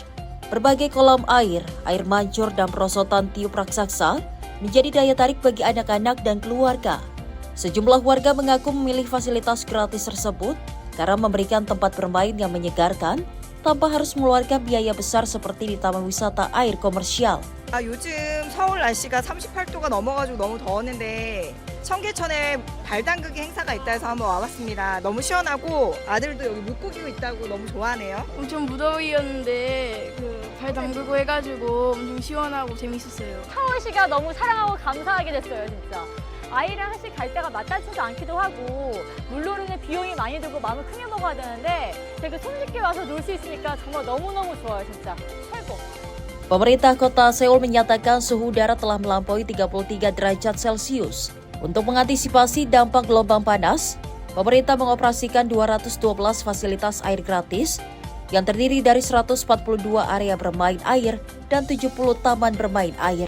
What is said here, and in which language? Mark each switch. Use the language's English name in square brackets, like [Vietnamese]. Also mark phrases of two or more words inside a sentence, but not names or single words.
[Indonesian] Berbagai kolam air mancur, dan perosotan tiup raksasa menjadi daya tarik bagi anak-anak dan keluarga. Sejumlah warga mengaku memilih fasilitas gratis tersebut karena memberikan tempat bermain yang menyegarkan tanpa harus mengeluarkan biaya besar seperti di taman wisata air komersial. [Korean] 요즘 서울 날씨가 38도가 넘어가지고 너무 더웠는데 청계천에 발 담그기 행사가 있다 해서 한번 와봤습니다. 너무 시원하고 아들도 여기 물고기고 있다고 너무 좋아하네요. 엄청 무더위였는데 발 담그고 해가지고 엄청 시원하고 재밌었어요. 서울시가 너무 사랑하고 감사하게 됐어요, 진짜. 아이랑 사실 갈 때가 마땅치도 않기도 하고 물놀이는 비용이 많이 들고 마음을 크게 먹어야 되는데 되게 손쉽게 와서 놀 수 있으니까 정말 너무너무 좋아요, 진짜. 최고. [Indonesian] Pemerintah kota Seoul menyatakan suhu udara telah melampaui 33 derajat Celcius. Untuk mengantisipasi dampak gelombang panas, pemerintah mengoperasikan 212 fasilitas air gratis yang terdiri dari 142 area bermain air dan 70 taman bermain air.